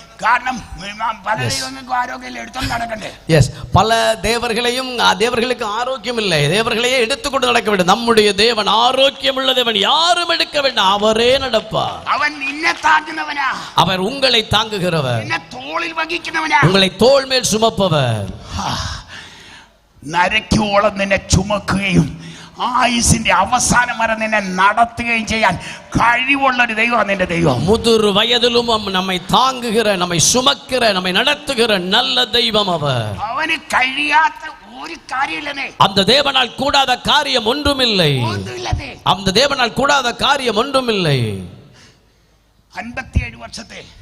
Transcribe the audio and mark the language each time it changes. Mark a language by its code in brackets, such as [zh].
[ml] കാരണം പല ദൈവങ്ങൾക്കും ആരോഗ്യം എടുത്തോണ്ട് നടക്കണ്ടേ. [ta] பல தேவர்களையும் தேவர்களுக்கு ஆரோக்கியம் இல்லை, தேவர்களையே எடுத்துக்கொண்டு நடக்க வேண்டும். நம்முடைய தேவன் ஆரோக்கியம் உள்ள தேவன், யாரும் எடுக்க வேண்டாம், அவரே நடப்பார். [ml] അവൻ നിന്നെ താങ്ങുന്നവനാ, [ta] அவர் உங்களை தாங்குகிறவர், [ml] നിന്നെ തോളിൽ വഹിക്കുന്നവനാ, [ta] உங்களை தோள் மேல் சுமப்பவர், [ml] നരയ്ക്കോളം നിന്നെ ചുമക്കുകയും ആയുസിന്റെ അവസാനം വരെ നിന്നെ നടത്തുകയും ചെയ്യാൻ കഴിവുള്ള ഒരു ദൈവമാണ് നിന്റെ ദൈവം. [ta] முதிர் வயதிலும் நம்மை தாங்குகிற, நம்மை சுமக்கிற, நம்மை நடத்துகிற நல்ல தெய்வம் அவர். [ml] அவனு കഴിയാത്ത ഒരു കാര്യമില്ലെന്നേ, [ta] அந்த தேவனால் கூடாத காரியம் ஒன்றுமில்லை, அந்த தேவனால் கூடாத காரியம் ஒன்றுமில்லை. [ml] 57 വർഷത്തെ